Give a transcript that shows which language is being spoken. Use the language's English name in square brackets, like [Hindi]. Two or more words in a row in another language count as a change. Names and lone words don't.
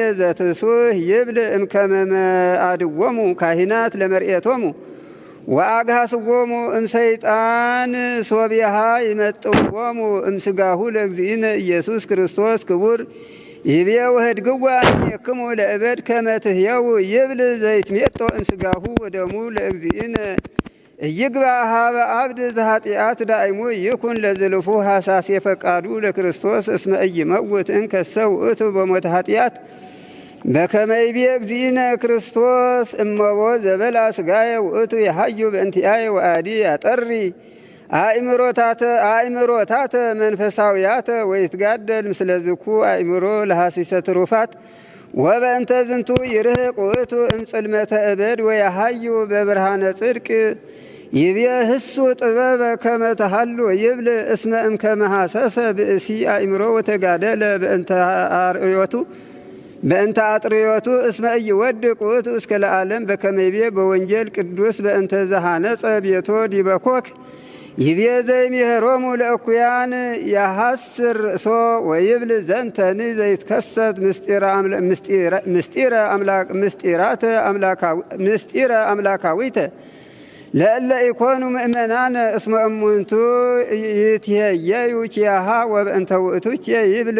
[Geez] ዘትሱህ ይብል እምከመ መአድዎሙ ካህናት ለመርኤቶሙ ወአግሃስዎሙ እምሰይጣን ሶቢሃ ይመጥዎሙ እምስጋሁ ለእግዚእነ ኢየሱስ ክርስቶስ ክቡር ይቤ ወህድግዋ እምኔክሙ ለእበድ ከመ ትሕየው ይብል ዘይትሜጦ እምስጋሁ ወደሙ ለእግዚእነ እይግባእ ሀበ አብድ ዘኃጢአት ዳእሙ ይኩን ለዝልፉ ሐሳስ የፈቃዱ ለክርስቶስ እስመ ኢይመውት እንከሰ ውእቱ በሞተ ኃጢአት በከመ ይቤ እግዚእነ ክርስቶስ እመቦ ዘበላ ሥጋየ ውእቱ የሐዩ በእንቲአየ ወአዲ ያጠሪ አእምሮታተ መንፈሳውያተ ወይትጋደል ምስለ ዝኩ አእምሮ ለሐሲሰ ትሩፋት ወበእንተ ዝንቱ ይርህቅ ውእቱ እምጽልመተ እበድ ወያሐዩ በብርሃነ ጽድቅ ይቤ ህሱ ጥበበ ከመ ተሃሉ ይብል እስመ እምከመ ሐሰሰ ብእሲ አእምሮ ወተጋደለ በእንተ አጥርዮቱ እስመ ኢይወድቅ ውእቱ እስከ ለዓለም በከመ ይቤ በወንጌል ቅዱስ በእንተ ዘሐነጸ ቤቶ ዲበ ኮክ ይቤ ዘይምሄሮሙ ለእኩያን ያሐስር ርእሶ ወይብል ዘንተኒ ዘይትከሰት ምስጢረ አምላካዊተ ለእለ ኢኮኑ ምእመናነ እስመ እሙንቱ ይትሄየዩ ኪያሃ ወበእንተ ውእቱ ይብል